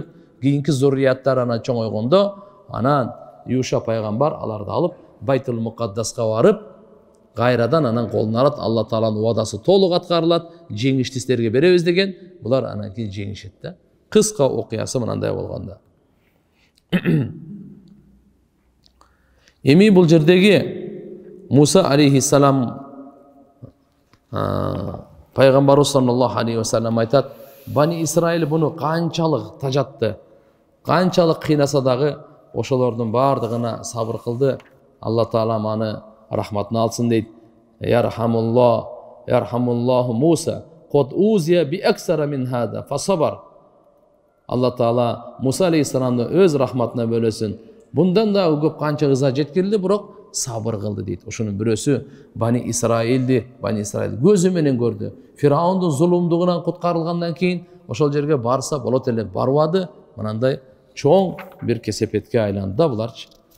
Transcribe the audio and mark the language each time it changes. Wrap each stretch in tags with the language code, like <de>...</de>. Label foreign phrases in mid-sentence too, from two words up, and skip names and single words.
<ky>Кийинки зуррияттар анан чоңойгондо, анан Юша пайгамбар аларды алып Байтул Мукаддаска барып, кайрадан анан колуна алат, Алла Тааланын уадасы толук аткарылат, жеңишти силерге беребиз деген, булар анан кийин жеңишет да. Кыска окуясы мынандай болгондо. Эми бул жердеги Musa алейхиссалам пайгамбар</ky> <ar>صلى الله عليه وسلم</ar> <ky>айтат, Бани Исраил буну канчалык тажатты, канчалык кыйнаса дагы ошолордун бардыгына сабыр кылды. Алла Таала маны рахматына алсын дейт.</ky> <ar>يرحم الله موسى قد أوذي بأكثر من هذا فصبر.</ar> <ky>Алла Таала Musa алейхиссаламды өз рахматына бөлөсүн. Bundan da көп канча ыза жеткирилди, бирок сабыр кылды дейт. Ошонун бирөөсү Бани Исраил көзү менен көрдү. Фираундун зулумдугунан куткарылгандан кийин ошол жерге барса болот эле, барбады. Мынандай чоң бир кесепетке айланды да буларчы.</ky>